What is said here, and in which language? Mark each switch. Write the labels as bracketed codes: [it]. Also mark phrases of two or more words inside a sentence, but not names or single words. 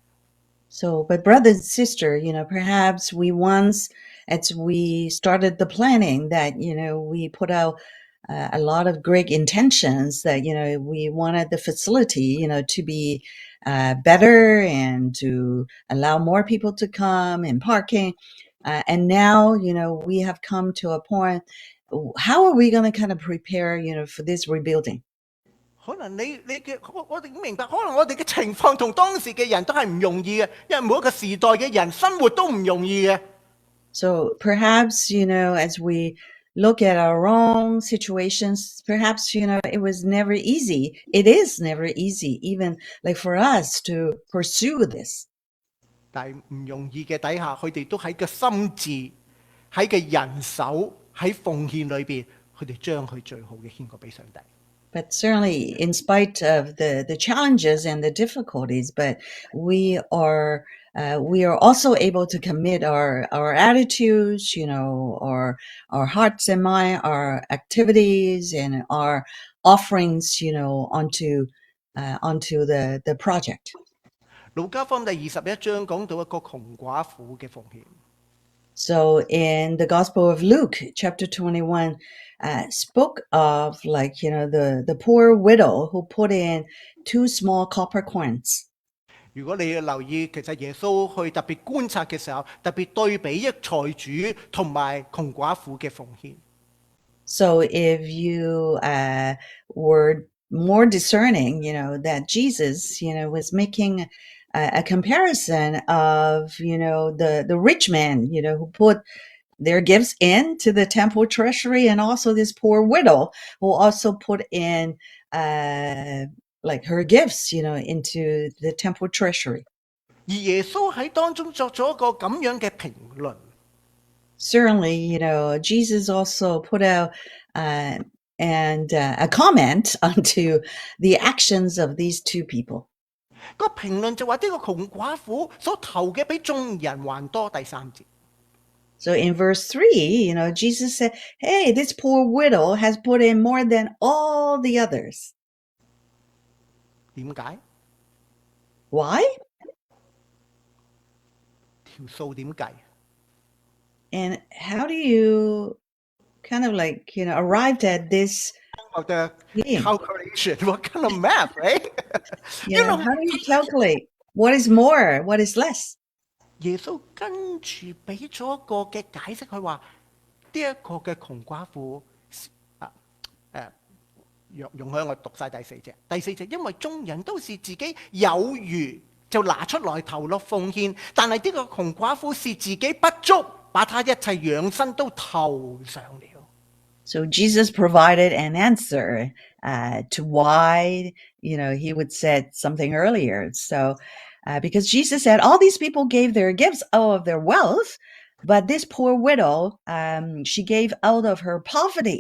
[en] So, but brothers and sisters, perhaps we once, as we started the planning, that, we put out a lot of great intentions that, we wanted the facility, to be better and to allow more people to come and parking. And now, we have come to a point, how are we going to kind of prepare, for this rebuilding? [yue] 可能你嘅我哋明白，可能我哋嘅情況同當時嘅人都係唔容易嘅，因為每一個時代嘅人生活都唔容易嘅。 [en] So perhaps, as we look at our own situations, perhaps, it was never easy. It is never easy, even like for us to pursue this. [yue] 但係唔容易嘅底下，佢哋都喺個心智、喺個人手、喺奉獻裏邊，佢哋將佢最好嘅獻過俾上帝。 [en] But certainly, in spite of the challenges and the difficulties, but we are also able to commit our attitudes, our hearts and mind, our activities and our offerings, onto the project. [yue] 路加福音第21章講到一個窮寡婦嘅奉獻。 [en] So in the Gospel of Luke, chapter 21, spoke of the poor widow who put in 2 small copper coins. [yue] 如果你要留意，其實耶穌去特別觀察嘅時候，特別對比一財主同埋窮寡婦嘅奉獻。 [en] So if you were more discerning, that Jesus, was making a comparison of, the rich man, who put their gifts into the temple treasury, and also this poor widow who also put in her gifts, into the temple treasury. [yue] 而耶穌喺當中作咗一個咁樣嘅評論。 [en] Certainly, Jesus also put out a comment onto the actions of these 2 people. [yue] 個評論就話呢個窮寡婦所投嘅比眾人還多。第3節。 [en] So in verse 3, Jesus said, hey, this poor widow has put in more than all the others. [yue] 點解？ [en] Why? [yue] 條數點計？ [en] And how do you kind of arrived at this the calculation? What kind of math, right? how do you calculate what is more, what is less? [yue] 耶穌跟住俾咗一個嘅解釋，佢話呢一個嘅窮寡婦容許我讀晒第4節。第4節，因為眾人都是自己有餘就拿出來投落奉獻，但係呢個窮寡婦是自己不足，把他一切養生都投上了。 [en] So Jesus provided an answer to why, he would said something earlier. So because Jesus said all these people gave their gifts out of their wealth, but this poor widow, she gave out of her poverty.